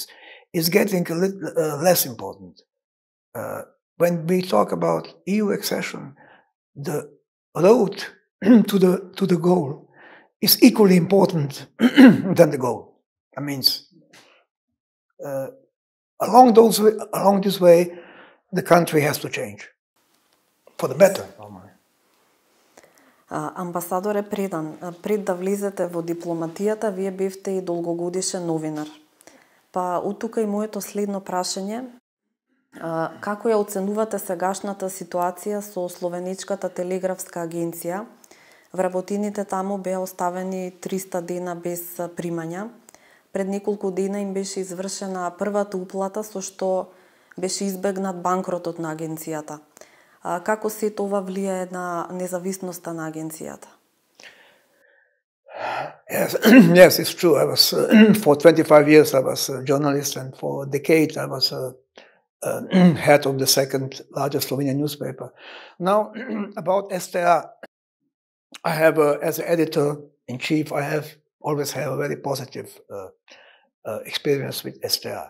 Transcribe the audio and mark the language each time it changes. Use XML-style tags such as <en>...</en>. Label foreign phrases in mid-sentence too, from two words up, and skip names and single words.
<en>Is getting a little less important. When we talk about EU accession, the road to the goal is equally important than the goal. That means along this way, the country has to change for the better.</en> <mk>Амбасадоре Предан, пред да влезете во дипломатијата, вие бевте и долгогодишен новинар. Па оттука и моето следно прашање. Како ја оценувате сегашната ситуација со Словеничката телеграфска агенција? Вработените таму беа оставени 300 дена без примања. Пред неколку дена им беше извршена првата уплата со што беше избегнат банкротот на агенцијата. Како се тоа влијае на независноста на агенцијата?</mk> <en>Yes, it's true. I was for 25 years I was a journalist, and for a decade I was head of the second largest Slovenian newspaper. Now, about STR, I have, as an editor-in-chief, I always have a very positive experience with STR.</en>